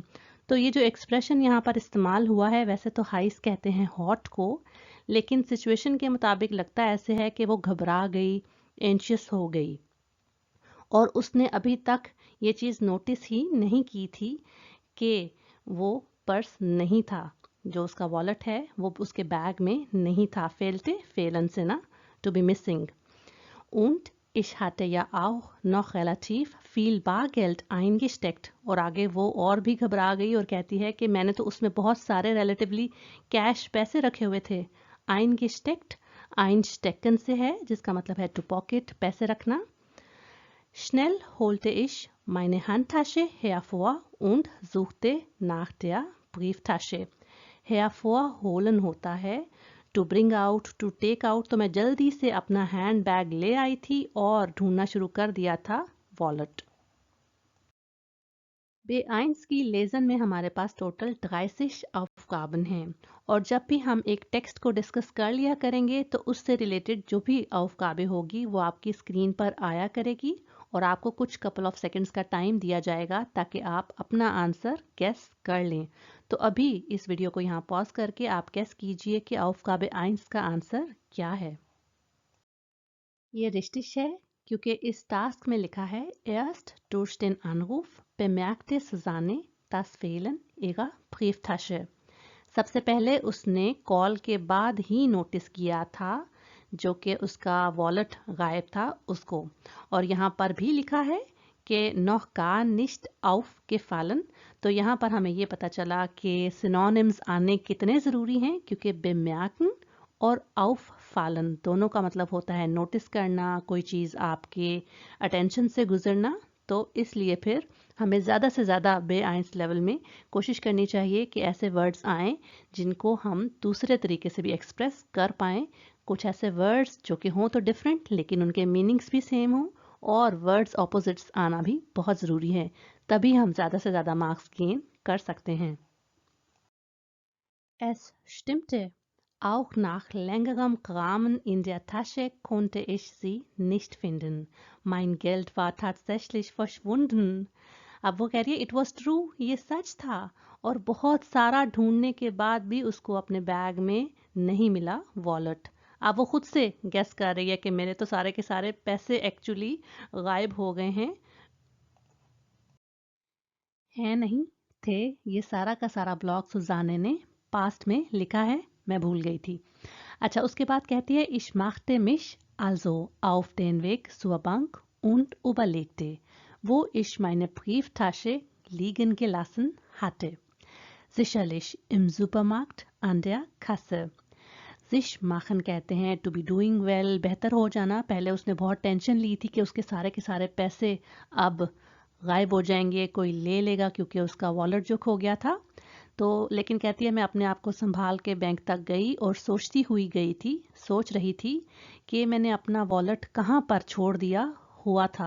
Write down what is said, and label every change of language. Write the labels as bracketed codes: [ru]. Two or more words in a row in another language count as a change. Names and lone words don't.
[hi] तो ये जो एक्सप्रेशन यहाँ पर इस्तेमाल हुआ है, वैसे तो हाइस कहते हैं हॉट को, लेकिन सिचुएशन के मुताबिक लगता ऐसे है कि वो घबरा गई, एंशियस हो गई और उसने अभी तक ये चीज़ नोटिस ही नहीं की थी कि वो पर्स नहीं था, जो उसका वॉलेट है वो उसके बैग में नहीं था। [de] fehlte fehlen [hi] से ना, [en] to be missing. [de] Und ich hatte ja auch noch relativ viel Bargeld eingesteckt। [hi] और आगे वो और भी घबरा गई और कहती है कि मैंने तो उसमें बहुत सारे [en] relatively cash [hi] पैसे रखे हुए थे। [de] eingesteckt, einstecken [hi] से है जिसका मतलब है [en] to pocket, [hi] पैसे रखना। [de] Schnell holte ich meine Handtasche hervor und suchte nach der Brieftasche। [hi] hervorholen होता है [en] to bring out, to take out. [hi] तो मैं जल्दी से अपना [en] hand bag [hi] ले आई थी और ढूंढना शुरू कर दिया था वॉलेट। B1 की लेसन में हमारे पास टोटल 30 अवकाबन हैं और जब भी हम एक टेक्स्ट को डिस्कस कर लिया करेंगे तो उससे रिलेटेड जो भी अवकाबे होगी वो आपकी स्क्रीन पर आया करेगी और आपको कुछ [en] couple of seconds [hi] का टाइम दिया जाएगा ताकि आप अपना [en] answer guess [hi] कर लें। तो अभी इस वीडियो को यहाँ पॉज करके आप गेस कीजिए कि अवकाबे 1 का आंसर क्या है। ये रिश्तिश है क्योंकि इस टास्क में लिखा है [de] erst durch den Anruf bemerkte Susanne das Fehlen ihrer Brieftasche। [hi] सबसे पहले उसने कॉल के बाद ही नोटिस किया था जो कि उसका वॉलेट गायब था उसको। और यहाँ पर भी लिखा है कि [de] noch gar nicht aufgefallen। [hi] तो यहाँ पर हमें ये पता चला कि सिनोनिम्स आने कितने ज़रूरी हैं, क्योंकि bemerken और auffallen दोनों का मतलब होता है नोटिस करना, कोई चीज़ आपके अटेंशन से गुजरना। तो इसलिए फिर हमें ज़्यादा से ज़्यादा B1 लेवल में कोशिश करनी चाहिए कि ऐसे वर्ड्स आएँ जिनको हम दूसरे तरीके से भी एक्सप्रेस कर पाएँ। कुछ ऐसे वर्ड्स जो कि हों तो डिफरेंट लेकिन उनके मीनिंग्स भी सेम हों, और [en] words opposites [hi] आना भी बहुत ज़रूरी है, तभी हम ज़्यादा से ज़्यादा [en] marks gain [hi] कर सकते हैं। [de] Es stimmte, auch nach längerem Kramen in der Tasche konnte ich sie nicht finden। Mein Geld war tatsächlich verschwunden। [hi] अब वो कह रही है [en] it was true, [hi] ये सच था और बहुत सारा ढूंढने के बाद भी उसको अपने बैग में नहीं मिला वॉलेट। अब वो खुद से गेस कर रही है कि मेरे तो सारे के सारे पैसे एक्चुअली गायब हो गए हैं। है नहीं, थे। ये सारा का सारा ब्लॉग सुजाने ने पास्ट में लिखा है, मैं भूल गई थी। अच्छा, उसके बाद कहती है [de] ich machte mich also auf den Weg zur Bank und überlegte, wo ich meine Brieftasche liegen gelassen hatte। Sicherlich im Supermarkt an der Kasse। sich machen [hi] कहते हैं [en] to be doing well, [hi] बेहतर हो जाना। पहले उसने बहुत टेंशन ली थी कि उसके सारे के सारे पैसे अब गायब हो जाएंगे, कोई ले लेगा, क्योंकि उसका वॉलेट जो खो गया था। तो लेकिन कहती है मैं अपने आप को संभाल के बैंक तक गई और सोचती हुई गई थी, सोच रही थी कि मैंने अपना वॉलेट कहाँ पर छोड़ दिया हुआ था।